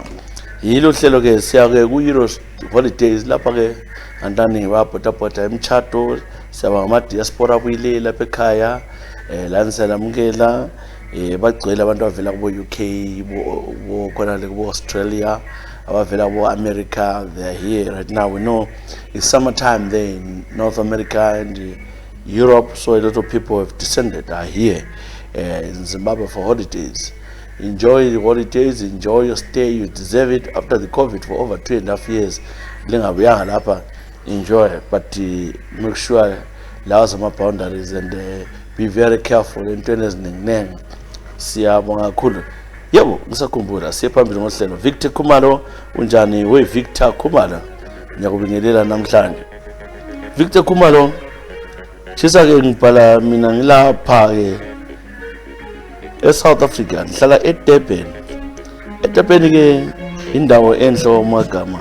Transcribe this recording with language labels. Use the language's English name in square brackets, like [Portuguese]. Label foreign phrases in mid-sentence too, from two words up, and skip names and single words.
[North Ndebele] Yilo hlelo-ke siya-ke ku-Euro Holidays lapha-ke antani babhodabhoda emtshato, siyaba ngama-diaspora abuyile lapha ekhaya, lani siyalamukela. Bagcwele abantu abavela kubo-UK, khona-le kubo-Australia, abavela kubo-America. [English] They are here right now. We know it's summertime there in North America and Europe, so a lot of people have descended, are here in Zimbabwe for holidays. Enjoy the holidays, enjoy your stay, you deserve it. After the COVID for over 2.5 years, enjoy, but make sure allow some boundaries and be very careful [North Ndebele] entweni eziningi. Siyabonga kakhulu. Yebo, ngisakhumbula siyaphambili ngohlelo. Victor Khumalo, unjani we Victor Khumalo? Ngiyakubingelela namhlanje. Victor Khumalo, shisa-ke ngibhala mina ngilapha-ke eSouth Africa, ngihlala eDurban. eDurban-ke indawo enhle omagama.